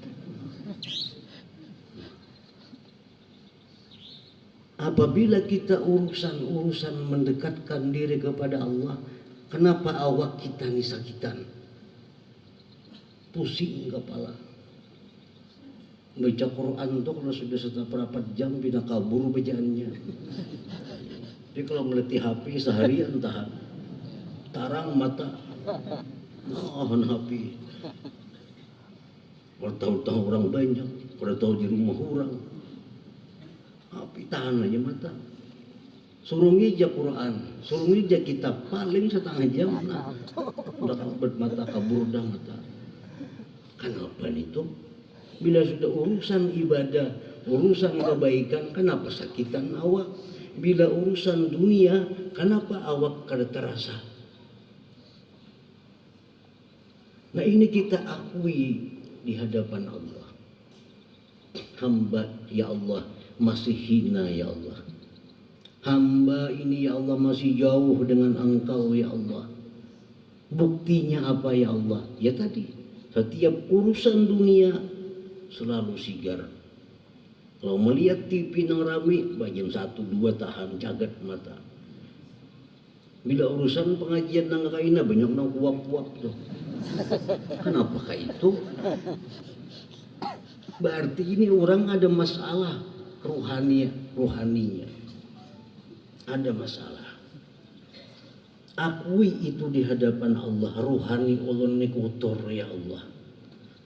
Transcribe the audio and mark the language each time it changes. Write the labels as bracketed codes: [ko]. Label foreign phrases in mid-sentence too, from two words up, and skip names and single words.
[bjn] Apabila kita urusan mendekatkan diri kepada Allah, kenapa awak kita ini sakitan? Pusing kepala. Baca Quran tuh kalau sudah seberapa jam pindah kabur bacaannya. Jadi kalau meletih HP seharian tahan. Tarang mata. Nahan HP. Kalau tahu-tahu orang banyak, kalau tahu di rumah orang. Api tahan aja mata. Suruh ngija Quran, suruh ngija kitab paling setengah jam. Nah, udah kabut mata, kabur dah mata. Kenapa itu? Bila sudah urusan ibadah, urusan kebaikan, kenapa sakitan awak? Bila urusan dunia, kenapa awak kada terasa? Nah, ini kita akui di hadapan Allah. Hamba ya Allah masih hina ya Allah. Hamba ini ya Allah masih jauh dengan Engkau ya Allah. Buktinya apa ya Allah? Ya tadi, setiap urusan dunia selalu sigar. Kalau melihat TV nang rame, jam 1-2 tahan cagat mata. Bila urusan pengajian nang kaina banyak nang kuap-kuap tuh. Kenapa kayak itu? Berarti ini orang ada masalah rohaninya. Ada masalah. Akui itu di hadapan Allah. Rohani Allah ini kotor ya Allah.